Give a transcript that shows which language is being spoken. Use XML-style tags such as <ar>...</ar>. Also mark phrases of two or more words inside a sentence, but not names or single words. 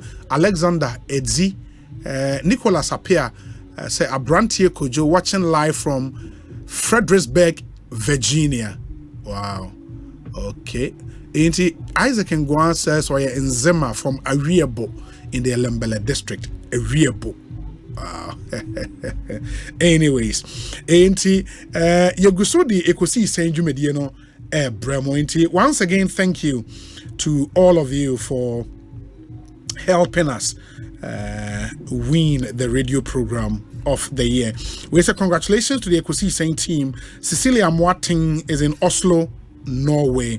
<en>Alexander Edzi. Nicholas Apia. Say Abrantie Kojo, watching live from Fredericksburg, Virginia. Wow. Okay. Isaac Ngwan says we are in Zema from Ariabo in the Lembele district. Ariabo. Wow. Anyways, Yagusodi Ekosiisen Jumediano Bremo. Once again, thank you to all of you for helping us win the radio program of the year. We say congratulations to the Ekosiisen team. Cecilia Moating is in Oslo, Norway.</en>